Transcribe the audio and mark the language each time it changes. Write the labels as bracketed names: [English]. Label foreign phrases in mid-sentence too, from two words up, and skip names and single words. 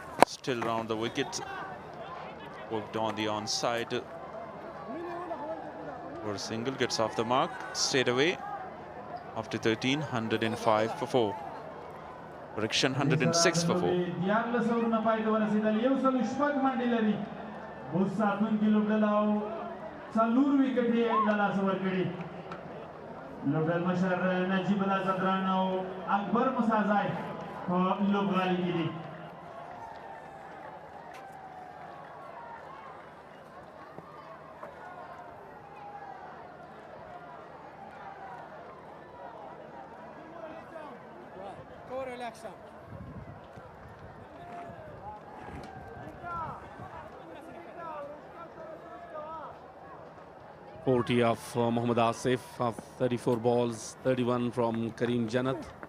[English] Still round the wicket. Worked on the onside. For a single, gets off the mark. Stayed away. After 13, 105 for 4. Correction, 106 for 4. [Pashto] لوبډل مشر نجیب الله زدران او اکبر مسازای په لوبغالي کې دي [English] Go relax. 40 of Mohammad Asif of 34 balls, 31 from Kareem Janat.